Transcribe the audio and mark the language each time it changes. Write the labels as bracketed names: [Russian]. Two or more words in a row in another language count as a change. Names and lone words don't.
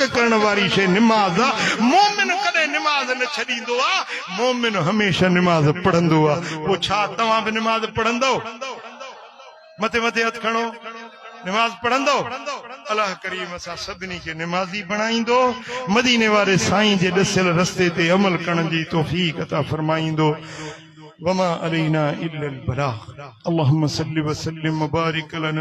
[Sindhi] करण वारी शइ निमाज़ आहे मोमिन कॾहिं निमाज़ न छॾींदो आहे मोमिन हमेशह निमाज़ पढ़ंदो आहे पोइ छा तव्हां बि निमाज़ पढ़ंदो मथे मथे हथ खणो निमाज़ पढ़ंदो अल्लाह करीम असां सभिनी खे निमाज़ी बणाईंदो मदीने वारे साईं जे ॾसियल रस्ते ते अमल करण जी तौफ़ीक़ अता फरमाईंदो [Arabic] وما علينا إلا البلاغ اللهم صل وسلم وبارك على